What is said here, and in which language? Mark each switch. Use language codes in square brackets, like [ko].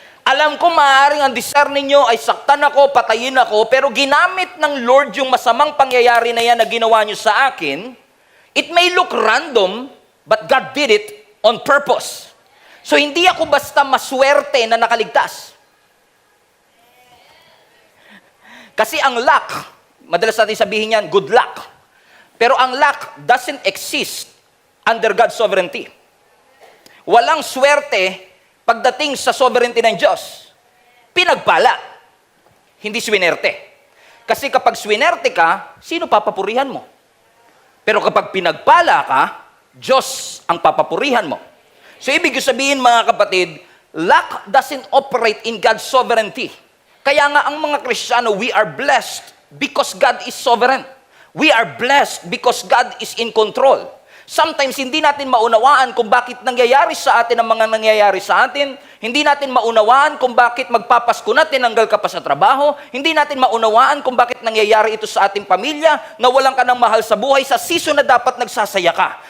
[tl] Alam ko maaaring ang desire ninyo ay saktan ako, patayin ako, pero ginamit ng Lord yung masamang pangyayari na yan na ginawa nyo sa akin. [en] It may look random, but God did it on purpose. [tl] So hindi ako basta maswerte na nakaligtas. Kasi ang luck, madalas natin sabihin yan, good luck. Pero ang [en] luck doesn't exist under God's sovereignty. [tl] Walang swerte pagdating sa sovereignty ng Diyos. Pinagpala, hindi swinerte. Kasi kapag swinerte ka, sino papapurihan mo? Pero kapag pinagpala ka, Diyos ang papapurihan mo. So ibig sabihin mga kapatid, [en] luck doesn't operate in God's sovereignty. [tl] Kaya nga ang mga Kristiyano, [en] we are blessed because God is sovereign. We are blessed because God is in control. [tl] Sometimes hindi natin maunawaan kung bakit nangyayari sa atin ang mga nangyayari sa atin. Hindi natin maunawaan kung bakit magpapasko na tinanggal ka pa sa trabaho. Hindi natin maunawaan kung bakit nangyayari ito sa ating pamilya, na walang ka ng mahal sa buhay sa season na dapat nagsasaya ka.